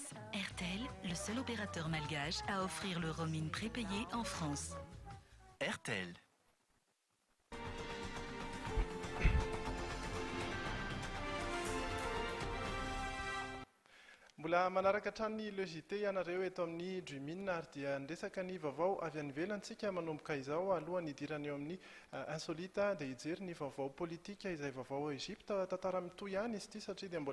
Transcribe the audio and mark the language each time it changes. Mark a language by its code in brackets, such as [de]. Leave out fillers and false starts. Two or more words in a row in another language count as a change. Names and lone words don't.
[fr] RTL, le seul opérateur malgache à offrir le roaming prépayé en France. RTL. [mg] Mbola manaraka hatrany logité ianareo eto amin'ny Dreamina ary dia andresaka ny vaovao avy any ivelantsika manomboka izao alohan'ny idirana eo amin'ny insolita dia hijery ny vaovao politika izay vaovao Egypta tantara mitohy ihany izy ity satria dia